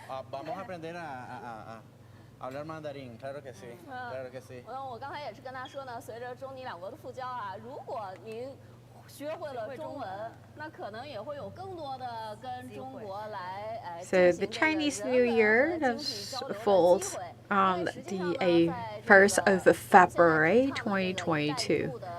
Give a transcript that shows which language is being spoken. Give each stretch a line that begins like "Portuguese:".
Spanish: Vamos a aprender a hablar mandarín, claro que sí, claro que sí.
Chinese: 我刚才也是跟他说呢，随着中尼两国的复交啊，如果您学会了中文，那可能也会有更多的跟中国来
English: So the Chinese New Year falls on the 1st of February 2022.